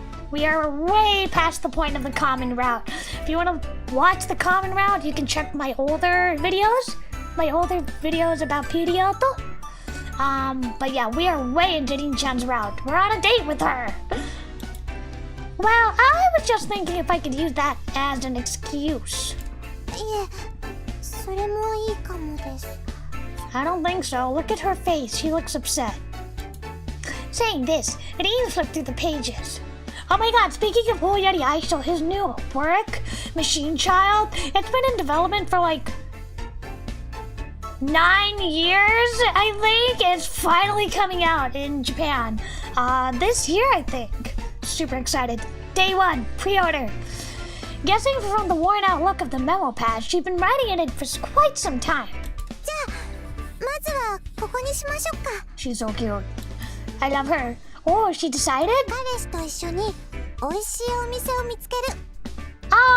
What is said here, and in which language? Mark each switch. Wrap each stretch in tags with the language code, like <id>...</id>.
<en>We are way past the point of the common route. If you want to watch the common route, you can check my older videos. My older videos about Pirio. But yeah, we are way into Rin-chan's route. We're on a date with her. Well, I was just thinking if I could use that as an excuse.</en> <ja>いえ、それもいいかもです。</ja> <en>I don't think so. Look at her face. She looks upset. Saying this, Rin flipped through the pages. Oh my God, speaking of Oyari Aishito, his new work, Machine Child, it's been in development for like 9 years, I think. It's finally coming out in Japan. This year, I think. Super excited. Day 1, pre-order. Guessing from the worn-out look of the memo pad, she'd been writing in it for quite some time.</en> <ja>じゃあ、まずはここにしましょうか。</ja> <en>She's so cute. I love her. Oh, she decided?</en> <ja>彼氏と一緒に美味しいお店を見つける。</ja>